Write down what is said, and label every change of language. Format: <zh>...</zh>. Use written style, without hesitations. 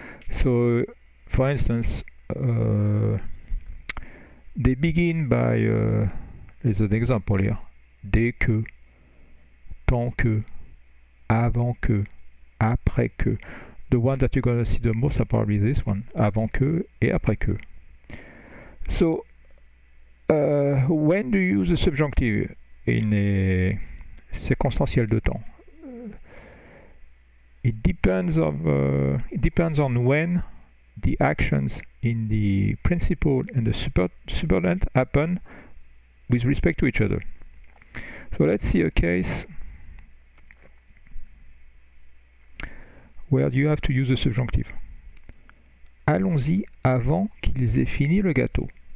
<en>So for instance, they begin by there's an example here.</en> <fr>Dès que, tant que, avant que, après que.</fr> <en>The one that you're going to see the most are probably this one,</en> <fr>avant que et après que.</fr> <en>So when do you use the subjunctive in a</en> <fr>circonstanciel de temps?</fr> <en>It depends on when the actions in the principal and the subordinate happen with respect to each other. So let's see a case where you have to use the subjunctive.</en> <fr>Allons-y avant qu'ils aient fini le gâteau.</fr>